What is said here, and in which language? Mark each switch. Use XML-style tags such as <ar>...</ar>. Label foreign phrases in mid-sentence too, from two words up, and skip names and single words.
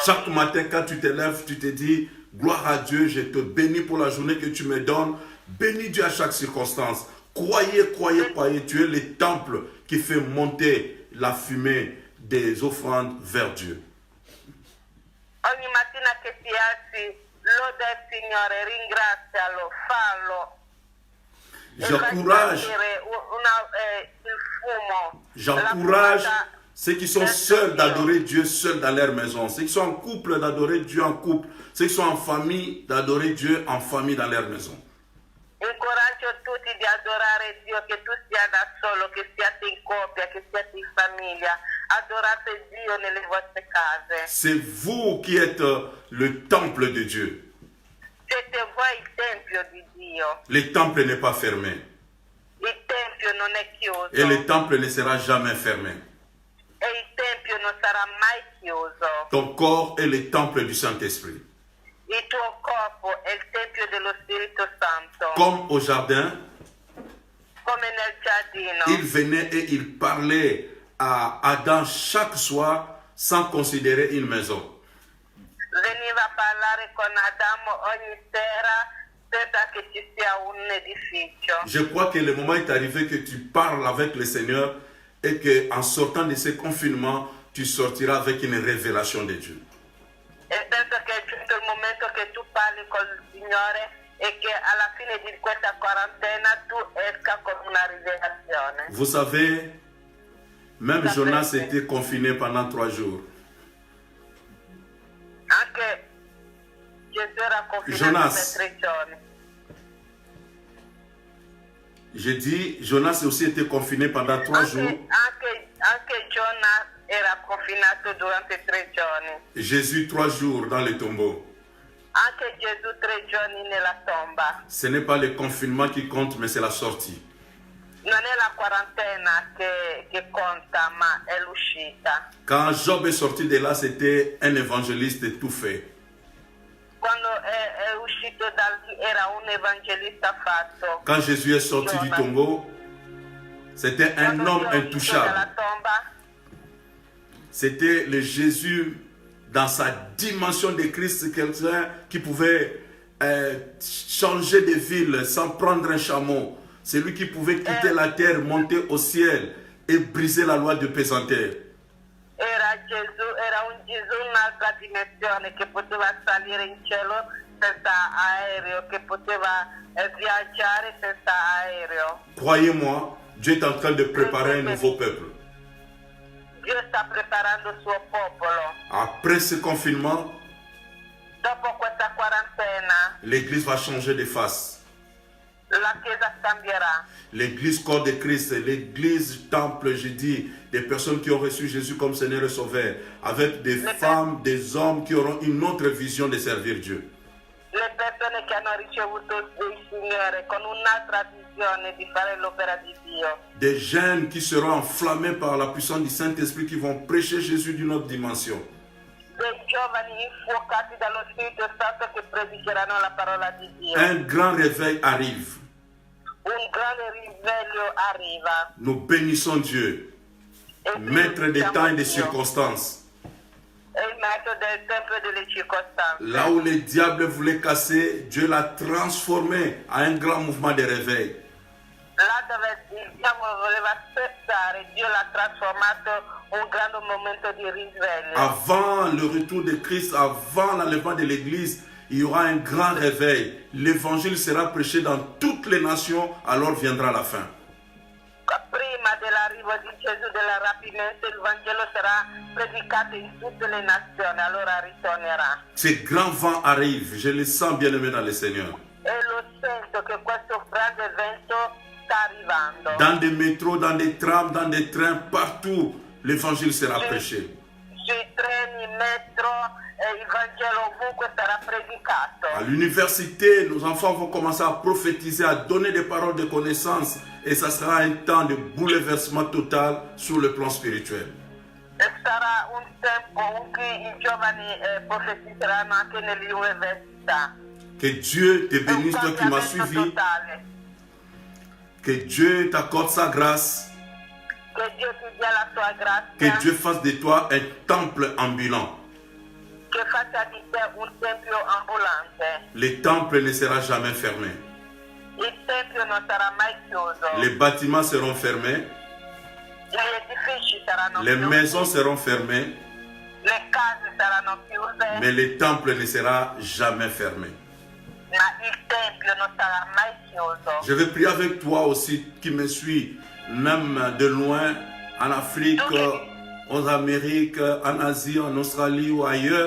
<fr>Chaque matin, quand tu te lèves, tu te dis, gloire à Dieu, je te bénis pour la journée que tu me donnes. Bénis Dieu à chaque circonstance. Croyez, croyez, croyez. Tu es le temple qui fait monter la fumée des offrandes vers Dieu.</fr> <it>Ogni mattina che ti alzi, loda il Signore, ringrazialo, fallo.</it> <fr>J'encourage,</fr> <it>Il fumo.</it> <fr>j'encourage</fr> <it>la fumata.</it> <fr>ceux qui sont seuls d'adorer Dieu seuls dans leur maison. Ceux qui sont en couple d'adorer Dieu en couple. Ceux qui sont en famille d'adorer Dieu en famille dans leur maison.</fr> <it>Incoraggio tutti di adorare Dio, che tu sia da solo, che siate in coppia, che siate in famiglia. Adorate Dio nelle vostre case.</it> <fr>C'est vous qui êtes le temple de Dieu.</fr> <it>Siete voi il tempio di Dio.</it> <fr>Le temple n'est pas fermé.</fr> <it>Il tempio non è chiuso.</it> <fr>Et le temple ne sera jamais fermé.</fr> <it>E il tempio non sarà mai chiuso.</it> <fr>Ton corps est le temple du Saint-Esprit.</fr> <it>Il tuo corpo è il tempio dello Spirito Santo.</it> <fr>Comme au jardin,</fr> <it>Come nel giardino.</it> <fr>il venait et il parlait à Adam chaque soir sans considérer une maison.</fr> <it>Veniva a parlare con Adamo ogni sera senza che ci sia un edificio.</it> <fr>Je crois que le moment est arrivé que tu parles avec le Seigneur et qu'en sortant de ce confinement, tu sortiras avec une révélation de Dieu.</fr> <it>E penso che è giunto il momento che tu parli con il Signore e che alla fine di questa quarantena tu esca con una rivelazione.</it> <fr>Vous savez, Même</fr> <it>Sapete.</it> <fr>Jonas était confiné pendant 3 jours.</fr> <it>Anche Gesù era confinato Jonas. per 3 giorni.</it> <fr>J'ai dit, Jonas aussi été confiné pendant 3 jours.</fr> <it>Anche Giona era confinato durante 3 giorni.</it> <fr>Jésus 3 jours dans le tombeau.</fr> <it>Anche Gesù 3 giorni nella tomba.</it> <fr>Ce n'est pas le confinement qui compte, mais c'est la sortie.</fr> <it>Non è la quarantena che conta, ma è l'uscita.</it> <fr>Quand Job est sorti de là, c'était un évangéliste tout fait.</fr> <it>Quando è uscito da lì era un evangelista fatto.</it> <fr>Quand Jésus est sorti du tombeau, c'était un</fr> <it>Quando</it> <fr>homme</fr> <it>Dio è uscito dalla</it> <fr>intouchable.</fr> <it>tomba,</it> <fr>C'était le Jésus dans sa dimension de Christ, quelqu'un qui pouvait changer de ville sans prendre un chameau. C'est lui qui pouvait quitter la terre, monter au ciel et briser la loi de pesanteur.</fr> <it>era un Gesù in un'altra dimensione che poteva salire in cielo senza aereo, che poteva viaggiare senza aereo.</it> <fr>Croyez-moi, Dieu est en train de préparer un nouveau peuple.</fr> <it>Dio sta preparando il suo popolo.</it> <fr>Après ce confinement,</fr> <it>Dopo questa quarantena</it> <fr>l'Église va changer de face.</fr> <it>la Chiesa cambierà.</it> <fr>L'église corps de Christ, l'église temple, je dis, des personnes qui ont reçu Jésus comme Seigneur et Sauveur, avec des femmes, des hommes qui auront une autre vision de servir Dieu.</fr> <it>Le persone che hanno ricevuto il Signore con un'altra visione di fare l'opera di Dio.</it> <fr>Des jeunes qui seront enflammés par la puissance du Saint-Esprit, qui vont prêcher Jésus d'une autre dimension.</fr> <it>Dei giovani infuocati dallo Spirito Santo che predicheranno la parola di Dio.</it> <fr>Un grand réveil arrive.</fr> <it>Un grande risveglio arriva.</it> <fr>Nous bénissons Dieu,</fr> <it>E</it> <fr>maître des</fr> <it>benediciamo</it> <fr>temps et des</fr> <it>Dio.</it> <fr>circonstances.</fr> <it>È il maestro del tempo e delle circostanze.</it> <fr>Là où le diable voulait casser, Dieu l'a transformé en un grand mouvement de réveil.</fr> <it>Là dove il diavolo voleva spezzare, Dio l'ha trasformato un grande momento di risveglio.</it> <fr>Avant le retour de Christ, avant l'enlèvement de l'Église, il y aura un grand réveil. L'évangile sera prêché dans toutes les nations, alors viendra la fin.</fr> <it>Prima dell'arrivo di Gesù, del rapimento, il Vangelo sarà predicato in tutte le nazioni, allora ritornerà.</it> <fr>Ce grand vent arrive, je le sens bien aimé dans le Seigneur.</fr> <it>E lo sento che questo grande evento sta arrivando.</it> <fr>Dans des métros, dans des trams, dans des trains, partout, l'évangile sera prêché.</fr> <it>Sui treni, metro, il Vangelo ovunque sarà predicato.</it> <fr>À l'université, nos enfants vont commencer à prophétiser, à donner des paroles de connaissance, et ça sera un temps de bouleversement total sur le plan spirituel.</fr> <it>E sarà un tempo in cui i giovani profetizzeranno anche nelle università.</it> <fr>Que Dieu te</fr> <it>È un</it> <fr>bénisse, toi qui m'as</fr> <it>cambiamento</it> <fr>suivi.</fr> <it>totale.</it> <fr>Que Dieu t'accorde sa grâce.</fr> <it>Che Dio ti dia la sua</it> <fr>Que</fr> <it>grazia.</it> <fr>Dieu fasse de toi un temple ambulant.</fr> <it>Che faccia di te un tempio ambulante.</it> <fr>Le temple ne sera jamais fermé.</fr> <it>Il tempio non sarà mai chiuso.</it> <fr>Les bâtiments seront fermés.</fr> <it>Gli edifici saranno</it> <fr>Les</fr> <it>chiusi.</it> <fr>maisons seront fermées.</fr> <it>Le case saranno chiuse.</it> <fr>Mais le temple ne sera jamais fermé.</fr> <it>Ma il tempio non sarà mai chiuso.</it> <fr>Je vais prier avec toi aussi qui me suis, même de loin, en Afrique, aux Amériques, en Asie, en Australie ou ailleurs.</fr>